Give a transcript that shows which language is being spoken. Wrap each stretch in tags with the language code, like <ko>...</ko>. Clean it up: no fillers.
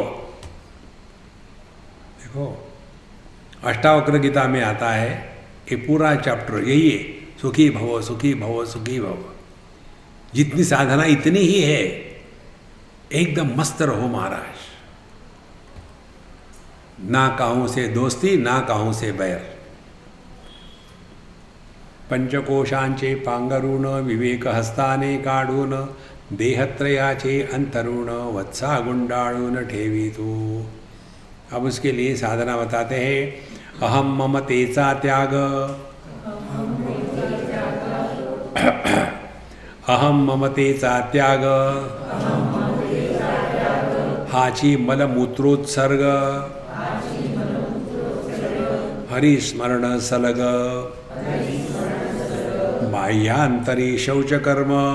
<hi>देखो, अष्टावक्र गीता में आता है, ये पूरा चैप्टर यही है, सुखी भव सुखी भव सुखी भव। जितनी साधना इतनी ही है, एकदम मस्त रहो महाराज। ना काहू से दोस्ती, ना काहू से बैर।</hi> <mr>पंचकोशांचे पांगरूण विवेक हस्ताने काढून देहत्रयाचे अंतरुण वत्सा गुंडाळून ठेवी तू।</mr> <hi>अब उसके लिए साधना बताते हैं।</hi> <mr>अहम ममतेचा त्याग, अहम ममतेचा त्याग, हाची मलमूत्रोत्सर्ग, हरिस्मरण सलग, बाह्यांतरी शौचकर्म।</mr>